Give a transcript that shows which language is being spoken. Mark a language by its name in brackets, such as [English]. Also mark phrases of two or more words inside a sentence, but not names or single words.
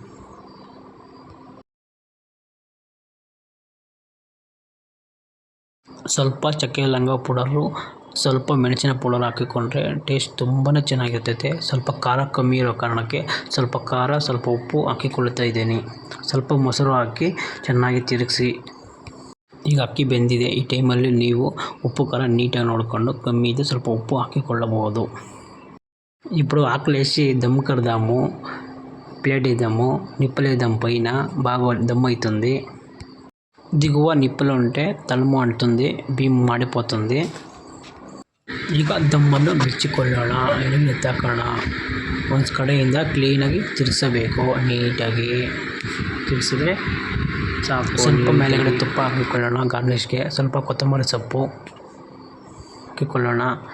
[Kannada] ಸ್ವಲ್ಪ ಚಕ್ಕೆ ಲವಂಗ ಪೌಡರು, ಸ್ವಲ್ಪ ಮೆಣಸಿನ ಪೌಡರ್ ಹಾಕಿಕೊಂಡ್ರೆ ಟೇಸ್ಟ್ ತುಂಬಾ ಚೆನ್ನಾಗಿರ್ತೈತೆ. ಸ್ವಲ್ಪ ಖಾರ ಕಮ್ಮಿ ಇರೋ ಕಾರಣಕ್ಕೆ ಸ್ವಲ್ಪ ಖಾರ, ಸ್ವಲ್ಪ ಉಪ್ಪು ಹಾಕಿಕೊಳ್ತಾ ಇದ್ದೀನಿ. ಸ್ವಲ್ಪ ಮೊಸರು ಹಾಕಿ ಚೆನ್ನಾಗಿ ತಿರುಗಿಸಿ. ಈಗ ಅಕ್ಕಿ ಬೆಂದಿದೆ. ಈ ಟೈಮಲ್ಲಿ ನೀವು ಉಪ್ಪು ಖಾರ ನೀಟಾಗಿ ನೋಡಿಕೊಂಡು ಕಮ್ಮಿ ಇದೆ ಸ್ವಲ್ಪ ಉಪ್ಪು ಹಾಕಿಕೊಳ್ಳಬಹುದು. [Telugu] ఇప్పుడు ఆకలేసి దమ్ కడదాము. ప్లేట్ వేద్దాము. నిప్పులు వేద్దాం. పైన బాగా దమ్ అవుతుంది. దిగువ నిప్పులు ఉంటే తలుము అంటుంది, బియ్యం మాడిపోతుంది. [Kannada] ಈಗ ದಮ್ಮನ್ನು ಬಿಚ್ಚಿಕೊಳ್ಳೋಣ. ಎಣ್ಣೆ ಎತ್ತಾಕೋಣ. ಒಂದು ಕಡೆಯಿಂದ ಕ್ಲೀನಾಗಿ ತಿರ್ಗಿಸಬೇಕು. ನೀಟಾಗಿ ತಿರ್ಗಿಸಿದ್ರೆ ಸಾಕು. ಸ್ವಲ್ಪ ಮೇಲೆಗಡೆ ತುಪ್ಪ ಹಾಕಿಕೊಳ್ಳೋಣ. ಗಾರ್ನಿಷ್ಗೆ ಸ್ವಲ್ಪ ಕೊತ್ತಂಬರಿ ಸೊಪ್ಪು ಹಾಕಿಕೊಳ್ಳೋಣ.